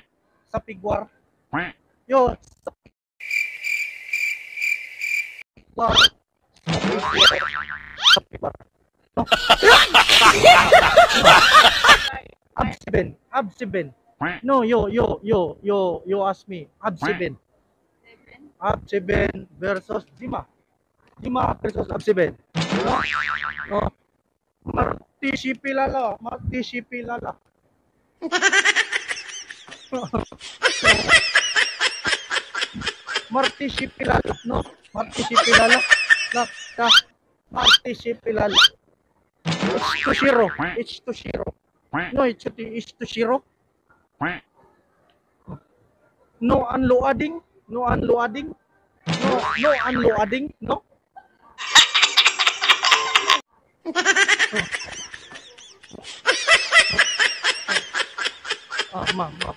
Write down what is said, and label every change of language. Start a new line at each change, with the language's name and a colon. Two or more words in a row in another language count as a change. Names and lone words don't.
English: Yo, Sapigwar. Ab 7. No, you ask me. Ab 7 versus Jima versus Ab 7. No. Marty Shipilala. Marty Shipilala. No, Marty Shipilala. Marty Shipilala. It's to zero. No, it's to zero. No unloading. No. Ma'am.